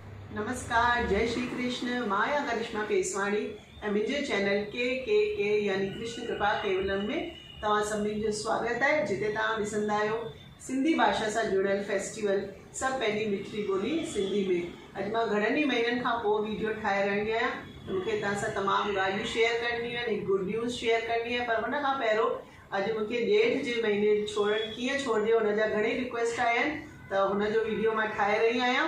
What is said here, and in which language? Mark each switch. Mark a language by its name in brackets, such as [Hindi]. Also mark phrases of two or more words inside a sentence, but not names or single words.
[Sindhi] नमस्कार, जय श्री कृष्ण। माया करिश्मा केसवाणी ऐं मुंहिंजे चैनल के यानी कृष्ण कृपा केवलम में तव्हां सभिनी जो स्वागत है, जिते तव्हां ॾिसंदा आहियो सिंधी भाषा सां जुड़ियल फेस्टिवल सभु पंहिंजी मिठड़ी ॿोली सिंधी में। अॼु मां घणनि ई महीननि खां पोइ वीडियो ठाहे रही आहियां। मूंखे तव्हां सां तमामु ॻाल्हियूं शेयर करणी आहिनि, हिकु [English] good news [Sindhi] शेयर करणी आहे। पर हुन खां पहिरियों अॼु मूंखे ॼेठ जे महीने छोड़ण कीअं छोड़िजे हुन जा घणेई रिक्वेस्ट आया आहिनि, त हुनजो वीडियो मां ठाहे रही आहियां।